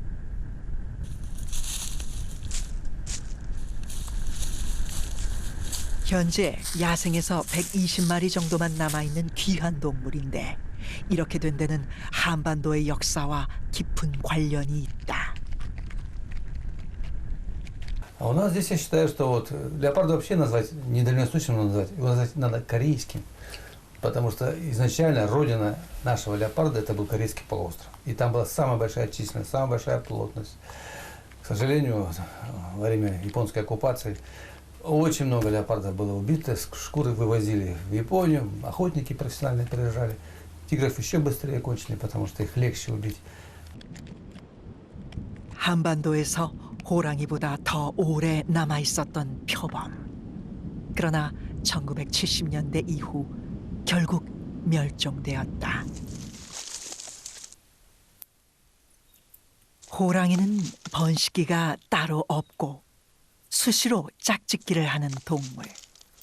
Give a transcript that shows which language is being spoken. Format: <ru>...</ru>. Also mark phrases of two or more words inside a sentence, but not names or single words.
<ko>현재 야생에서 120마리 정도만 남아있는 귀한 동물인데 이렇게 된 데는 한반도의 역사와 깊은 관련이 있다.</ko> <ru>А у нас здесь я считаю, что вот леопарда вообще назвать недальносущим назвать, его назвать надо корейским. Потому что изначально родина нашего леопарда это был Корейский полуостров. И там была самая большая численность, самая большая плотность. К сожалению, во время японской оккупации очень много леопардов было убито, шкуры вывозили в Японию, охотники профессиональные приезжали. Тигров еще быстрее кончили, потому что их легче убить.</ru> <ko>한반도에서 호랑이보다 더 오래 남아 있었던 표범. 그러나 1970년대 이후 결국 멸종되었다. 호랑이는 번식기가 따로 없고 수시로 짝짓기를 하는 동물.</ko>